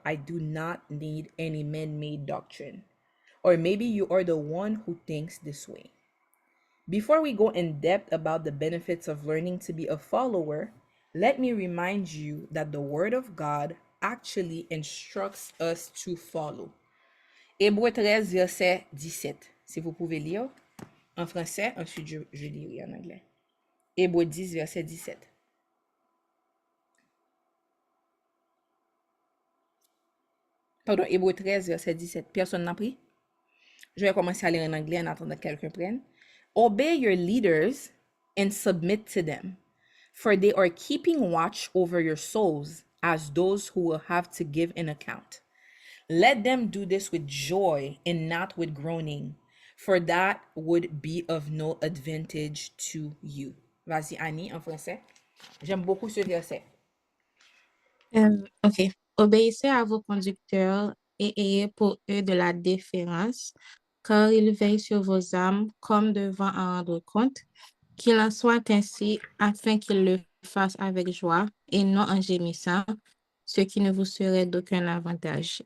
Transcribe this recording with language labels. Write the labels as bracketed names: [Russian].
[English] I do not need any man-made doctrine. Or maybe you are the one who thinks this way. Before we go in depth about the benefits of learning to be a follower, let me remind you that the Word of God actually instructs us to follow. [French] Hébreux 13, verset 17. Si vous pouvez lire en français, ensuite je lirai en anglais. Hébreux 10, verset 17. Pardon, Hébreux 13, verset 17. Personne n'a pris? Je vais commencer à lire en anglais en attendant que quelqu'un prenne. [English] Obey your leaders and submit to them, for they are keeping watch over your souls as those who will have to give an account. Let them do this with joy and not with groaning, for that would be of no advantage to you. [French] Vas-y, Annie, en français. J'aime beaucoup ce verset. OK. Obéissez à vos conducteurs et ayez pour eux de la déférence, car ils veillent sur vos âmes comme devant en rendre compte. Qu'il en soit ainsi, afin qu'ils le fassent avec joie et non en gémissant, ce qui ne vous serait d'aucun avantage.